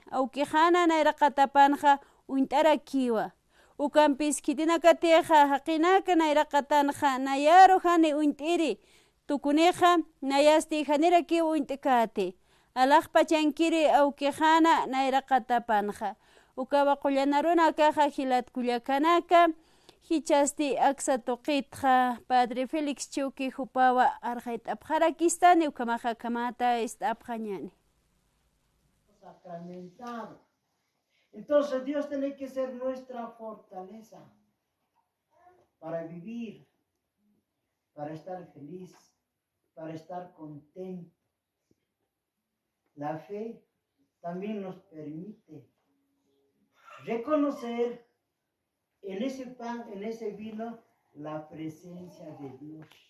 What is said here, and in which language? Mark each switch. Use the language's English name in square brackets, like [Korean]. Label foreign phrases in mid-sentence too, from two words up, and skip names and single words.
[Aymara] awkijana nayraqatapanja unt'arakiwa ukampis kitinakateja haqinaka nayraqatanja nayaru jani unt'iri tukuneja nayasti janira kiwa unt'ikati alaqpa chankiri awkijana nayraqatapanja ukawa qullanaruna kaja hilatkullakanaka hichasti aksa tuqitja Padre Felix Chuki hupawa arjayt'apjarakistani ukamaja kamata ist'apjañani [Spanish] sacramentado. Entonces Dios tiene que ser nuestra fortaleza para vivir, para estar feliz, para estar contento. La fe también nos permite reconocer en ese pan, en ese vino, la presencia de Dios.